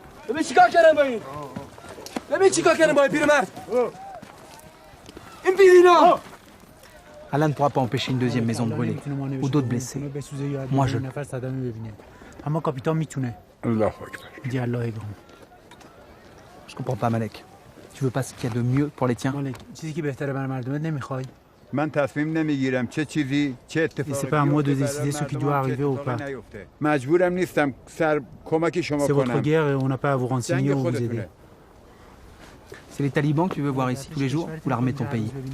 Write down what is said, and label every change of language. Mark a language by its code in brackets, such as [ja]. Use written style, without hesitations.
[fa] ببین چیکار کردن با این؟ ببین چیکار کردن با این پیرمرد؟ این بیدینا! [fr] Alain ne pourra pas empêcher une deuxième maison de brûler ou d'autres blessés. Moi, je le peux. [fa] اما کاپیتان میتونه. الله اکبر. [fr] Dis Allah est grand. Je comprends pas, Malek. Tu veux pas ce qu'il y a de mieux pour les tiens? [fa] مالک چیزی که بهتره برای مردمت نمیخوای؟ من تصمیم نمیگیرم چه چیزی چه اتفاقی [fr] C'est pas à moi de décider ce qui doit arriver ou pas. [fa] مجبورم نیستم سر کمک شما [fr] C'est votre [fa] کنم. [fr] guerre et on n'a pas à vous renseigner ou vous aider. C'est les talibans que tu veux voir ici tous les jours ou l'armée de ton pays?